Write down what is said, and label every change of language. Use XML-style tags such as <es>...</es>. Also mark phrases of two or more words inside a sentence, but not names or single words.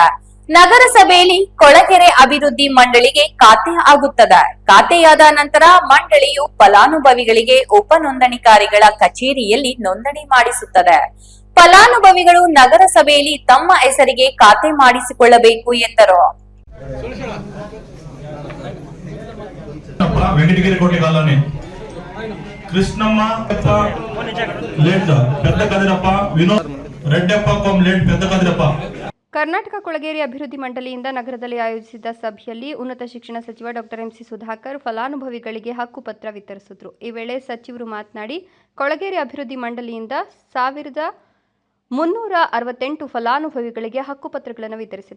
<kn>ನಗರಸಭೆಯಲ್ಲಿ ಕೊಳಗೆರೆ ಅಭಿವೃದ್ಧಿ ಮಂಡಳಿಗೆ ಖಾತೆ ಆಗುತ್ತದೆ. ಖಾತೆಯಾದ ನಂತರ ಮಂಡಳಿಯು ಫಲಾನುಭವಿಗಳಿಗೆ ಉಪನೋಂದಣಿಕಾರಿಗಳ ಕಚೇರಿಯಲ್ಲಿ ನೋಂದಣಿ ಮಾಡಿಸುತ್ತದೆ. ಫಲಾನುಭವಿಗಳು ನಗರಸಭೆಯಲ್ಲಿ ತಮ್ಮ ಹೆಸರಿಗೆ ಖಾತೆ ಮಾಡಿಸಿಕೊಳ್ಳಬೇಕು ಎಂದರು. వెంకటగిరి కోటి కాలనీ కృష్ణమ్మ లేట్ పెద్ద కదిరప్ప వినోద్ రెడ్డప్ప కొం లేట్ పెద్ద కదిరప్ప. ಕರ್ನಾಟಕ ಕೊಳಗೇರಿ ಅಭಿವೃದ್ಧಿ ಮಂಡಳಿಯಿಂದ ನಗರದಲ್ಲಿ ಆಯೋಜಿಸಿದ ಸಭೆಯಲ್ಲಿ ಉನ್ನತ ಶಿಕ್ಷಣ ಸಚಿವ ಡಾಕ್ಟರ್ ಎಂಸಿ ಸುಧಾಕರ್ ಫಲಾನುಭವಿಗಳಿಗೆ ಹಕ್ಕುಪತ್ರ ವಿತರಿಸಿದರು. ಈ ವೇಳೆ ಸಚಿವರು ಮಾತನಾಡಿ, ಕೊಳಗೇರಿ ಅಭಿವೃದ್ಧಿ ಮಂಡಳಿಯಿಂದ 1368 ಫಲಾನುಭವಿಗಳಿಗೆ ಹಕ್ಕುಪತ್ರಗಳನ್ನು ವಿತರಿಸಿದೆ.</kn>